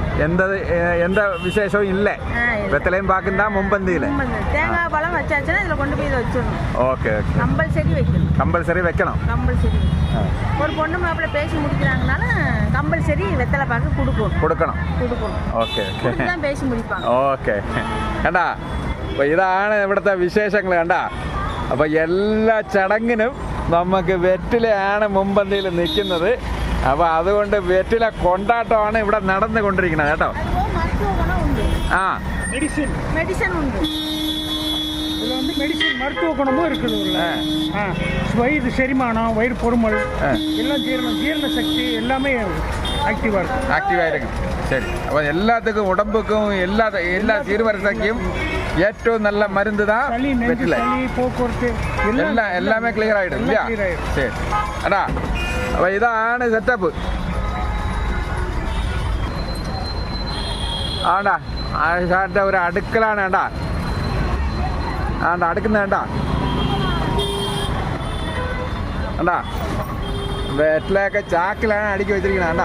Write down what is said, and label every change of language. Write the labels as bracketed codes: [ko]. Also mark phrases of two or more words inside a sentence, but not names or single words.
[ta] எந்த விசேஷம் இல்லை. வெத்தலையும் பாக்கும் தான் மும்பந்தியில். தேங்காய் பழம் வச்சாச்சுன்னா இதில் கொண்டு போய் இதை வச்சிடணும். [en] okay okay. [ta] கம்பல்சரி வைக்கணும். கம்பல்சரி வைக்கணும். கம்பல்சரி. ஒரு பொண்ணு மாப்பிள்ளை பேசி முடிக்கிறாங்கனால கம்பல்சரி வெத்தலை பாக்கு கொடுக்கணும். [ml] ഓക്കെ [ta] தான் பேசி முடிப்பாங்க. [ml] ഓക്കെ. കണ്ടാ, അപ്പോൾ ഇതാണ് ഇവിടുത്തെ വിശേഷങ്ങൾ. കണ്ടാ, അപ്പോൾ എല്ലാ ചടങ്ങിനും നമുക്ക് വെറ്റിലയാണ് മുമ്പന്തിയിൽ നിൽക്കുന്നത്. അപ്പോൾ അതുകൊണ്ട് വെറ്റില കൊണ്ടാട്ടമാണ് ഇവിടെ നടന്നുകൊണ്ടിരിക്കുന്നത് കേട്ടോ. ആ, [ta] மெடிசன் உண்டு. இதில் வந்து மருத்துவ குணமும் இருக்குது. வயிறு செரிமானம், வயிறு பொறுமல் எல்லாம் ஜீரண சக்தி எல்லாமே ஆக்டிவாக இருக்கும். சரி, അപ്പോൾ எல்லாத்துக்கும் உடம்புக்கும் எல்லா சீர்வரிசைக்கும் [ml] ഏറ്റവും നല്ല മരുന്ന് [ta] தான் വെറ്റില. போக்குவரத்து [ml] எல்லாமே ക്ലിയർ ആയിടും ഇല്ല? ശരി എടാ, അപ്പോൾ ഇതാണ് സെറ്റപ്പ്. ആണ്ടാ, ആശാന്റെ ഒരു അടുക്കലാണ്. വേണ്ട അടുക്കുന്ന വേണ്ട വേണ്ട വെറ്റിലയൊക്കെ ചാക്കിലാണ് അടുക്കി വെച്ചിരിക്കുന്നത്.